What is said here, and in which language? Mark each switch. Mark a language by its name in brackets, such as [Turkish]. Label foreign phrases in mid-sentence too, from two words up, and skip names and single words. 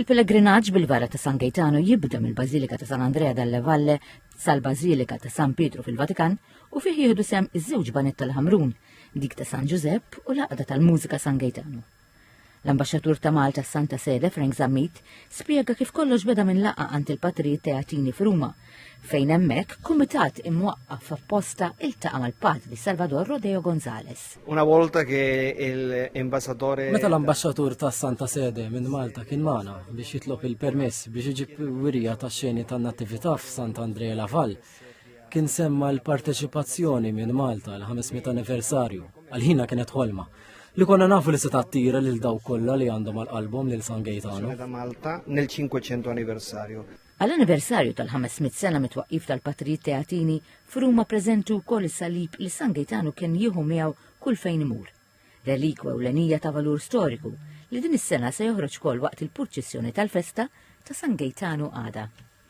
[Maltese] Il-pellegrinaġġ bil-Vara ta' San Gaetano jibda mill-Bażilika ta' San Andrea dalle Valle sal-Bażilika ta' San Pietru fil-Vatikan u fih jieħdu sem iż-żewġ banet tal-Ħamrun, dik ta' San Giuseppe u l-Għaqda tal-Mużika San Gaetano. L-Ambaxxatur ta' Malta Santa Sede Frank Zammit spjega kif kollox beda minn laqgħa għand il-Patrijiet Teatini f'Ruma, fejn hemmhekk kumitat imwaqqaf apposta iltaqa' mal-Patri Salvador Rodeo Gonzales. [Italian] Una volta che l-ambasciatore [Maltese] Meta l-Ambaxxatur ta' Santa Sede minn Malta kien magħna biex jitlob il-permess biex iġib wirja tax-xeni tan-nattività f'Sant Andrea la Val, kien semma l-parteċipazzjoni minn Malta l-500 anniversarju għal-ħina kienet ħolma li konna nafu li se tattira lil daw kollha li għandhom għall-qalbhom lil San Gaetano. [Italian] da Malta nel 500 anniversario. [Maltese] Għall-anniversarju tal-500 sena mitwaqqif tal-Patrijiet Teatini f'Ruma preżentu wkoll is-salib li San Gaetano kien jieħu miegħu kull fejn imur. Relikwa ewlenija ta' valur storiku li din is-sena se joħroġ ukoll waqt il-purċissjoni tal-festa ta' San Gaetano għada.